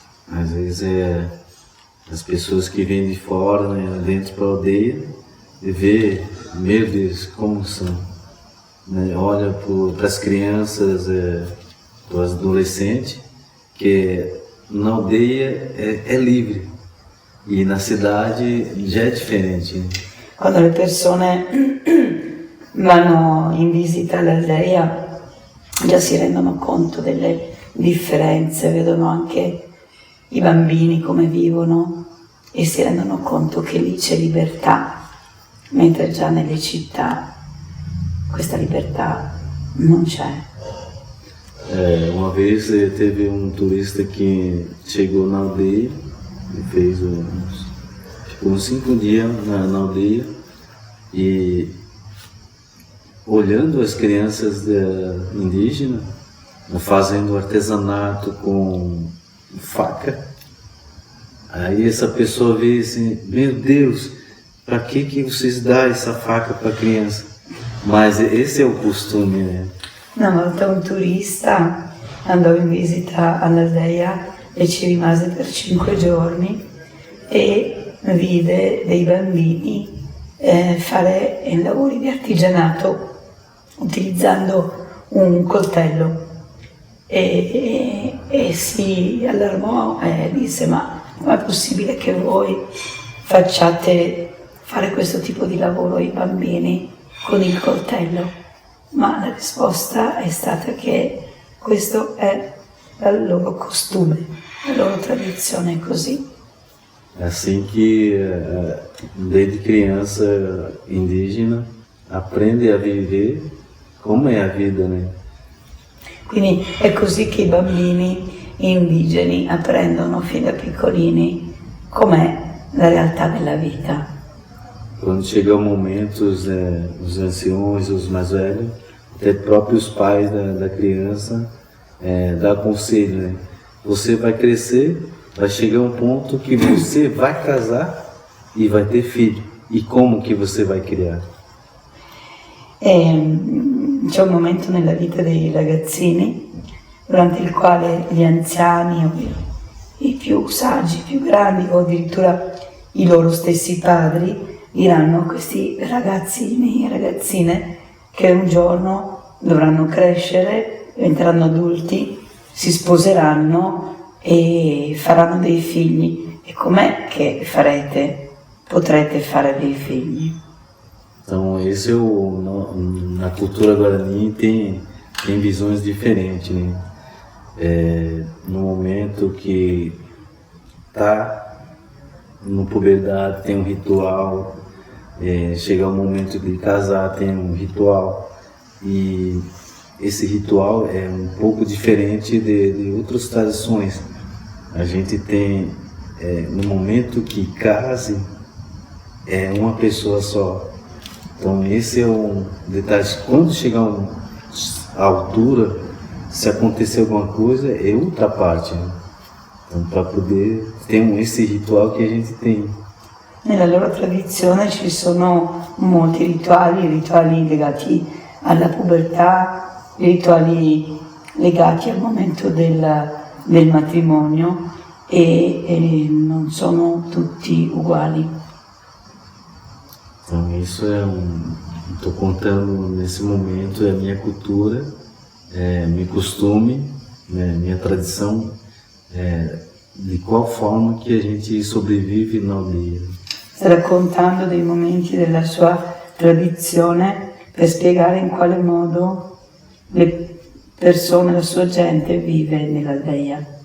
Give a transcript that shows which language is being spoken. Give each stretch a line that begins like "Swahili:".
Portuguese: Às vezes as pessoas que vêm de fora, né, dentro para a aldeia, e vê, meu Deus, como são. Né, olha para as crianças, para os adolescentes, que na aldeia é livre e na cidade já é diferente. Né?
Italian: Quando le persone vanno in visita all'aldea già si rendono conto delle differenze, vedono anche i bambini come vivono e si rendono conto che lì c'è libertà, mentre già nelle città questa libertà non c'è.
Portuguese: Uma vez teve um turista que chegou na aldeia e fez uns 5 dias na aldeia e olhando as crianças indígenas fazendo artesanato com faca. Aí essa pessoa vê assim, meu Deus, para que vocês dão essa faca para a criança? Mas esse é o costume, né?
Italian: Una volta un turista andò in visita all'aldea e ci rimase per 5 giorni e vide dei bambini fare lavori di artigianato utilizzando un coltello e si allarmò e disse: ma com'è possibile che voi facciate fare questo tipo di lavoro ai bambini con il coltello? Ma la risposta è stata che questo è il loro costume, la loro tradizione è così.
Portuguese: Assim que desde criança indígena aprende a viver como é a vida, né?
Italian: Quindi è così che i bambini indigeni apprendono fin da piccolini com'è la realtà della vita.
Portuguese: Quando chega o momento, os anciões, os mais velhos, até próprios pais da criança, dá conselho, né? Você vai crescer, vai chegar um ponto que você vai casar e vai ter filho. E como que você vai criar?
Italian: C'è un momento nella vita dei ragazzini durante il quale gli anziani o i più saggi, più grandi o addirittura i loro stessi padri diranno a questi ragazzini e ragazzine che un giorno dovranno crescere, diventeranno adulti, si sposeranno e faranno dei figli. E com'è che potrete fare dei figli?
Portuguese: Então, esse na cultura guarani tem visões diferentes, né? No momento que está no puberdade tem um ritual, chega o momento de casar tem um ritual, e esse ritual é um pouco diferente de outras tradições. A gente tem, no momento que case, é uma pessoa só. Então esse é um detalhe. Quando chegar à altura, se acontecer alguma coisa, é outra parte, né? Então, para poder ter esse ritual que a gente tem.
Italian: Nella loro tradizione ci sono molti rituali legati alla pubertà, rituali legati al momento del matrimonio e non sono tutti uguali.
Portuguese: Então isso estou contando nesse momento, é a minha cultura, meu costume, minha tradição, de qual forma que a gente sobrevive na aldeia.
Italian: Sta raccontando dei momenti della sua tradizione per spiegare in quale modo le persone, la sua gente vive nell'aldea.